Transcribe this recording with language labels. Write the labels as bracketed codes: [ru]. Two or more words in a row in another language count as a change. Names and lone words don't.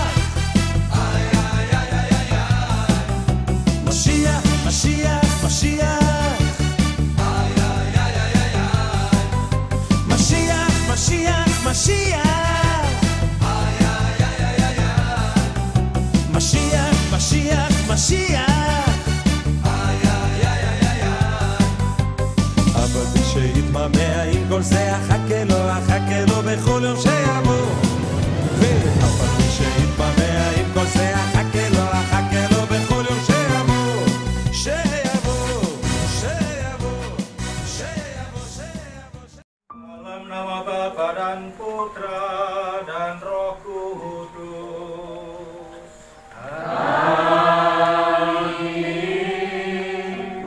[he] משיח משיח משיח משיח משיח משיח משיח משיח משיח אבל מי שיתמהמה עם כל זה אחכה לו בכל יום שיבוא אבל מי שיתמהמה עם כל זה אחכה לו בכל יום [id] Dalam nama Bapa dan Putra dan Roh Kudus. Amin.